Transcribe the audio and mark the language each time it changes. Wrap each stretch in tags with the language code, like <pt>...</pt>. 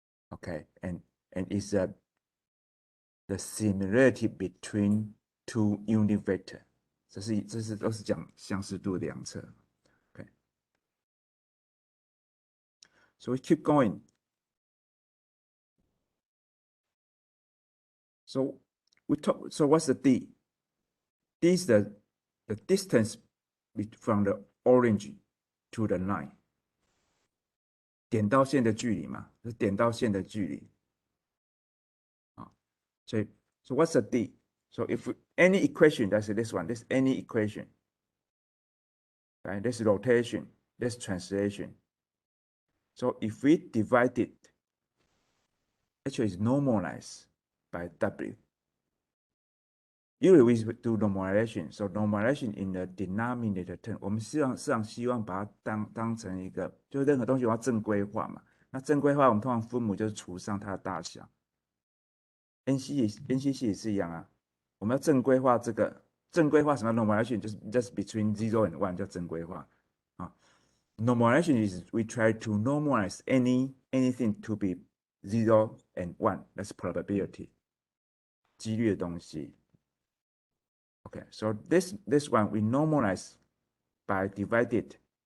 <en>Okay, and it's the similarity between two unit vector.</en> <zh>这都是讲相似度的两侧。Okay.</zh> <en>So we keep going. So so what's the D? D is the distance from the orange to the line.</en> <zh>点到线的距离嘛，是点到线的距离。啊，所以</zh> <en>so what's the D? So if any equation, that's this one, this any equation, right? This rotation, this translation. So if we divide it, actually it's normalized by W. Usually we do normalization, so normalization in the denominator term.</en> <zh>我们实际上希望把它当成一个，就任何东西我要正规化嘛。那正规化我们通常分母就是除上它的大小。NC 也是一样啊，我们要正规化这个，正规化什么 normalization 就是</zh> <en>just between 0 and 1</en> <zh>叫正规化啊。</zh> <en>Normalization is we try to normalize anything to be 0 and 1. That's probability.</en> <zh>几率的东西。</zh> <en>Okay, so this one we normalize by divided.</en>